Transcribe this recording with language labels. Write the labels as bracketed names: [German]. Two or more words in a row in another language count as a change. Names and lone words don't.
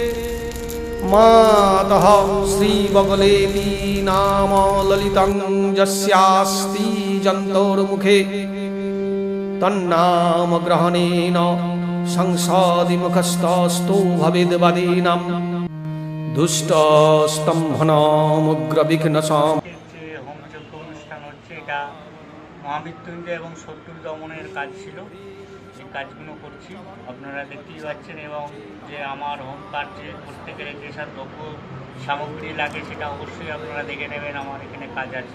[Sanskrit] मातः श्रीबगलेति नाम ललितं यस्यास्ति जन्तोर्मुखे तन्नाम ग्रहणेन संसादिमुखस्तस्तो भवेद्वादीनां दुष्टस्तम्भनमुग्रविघ्नसाम् [Bangla] হোমযজ্ঞ অনুষ্ঠান হচ্ছে। এটা মহামৃত্যুঞ্জয় এবং শত্রু দমনের কাজ ছিল, এই কাজগুলো করছি আপনারা দেখতেই পাচ্ছেন। এবং যে আমার হোম কার্যে করতে গেলে যেসব দ্রব্য সামগ্রী লাগে সেটা অবশ্যই আপনারা দেখে নেবেন। আমার এখানে কাজ আছে।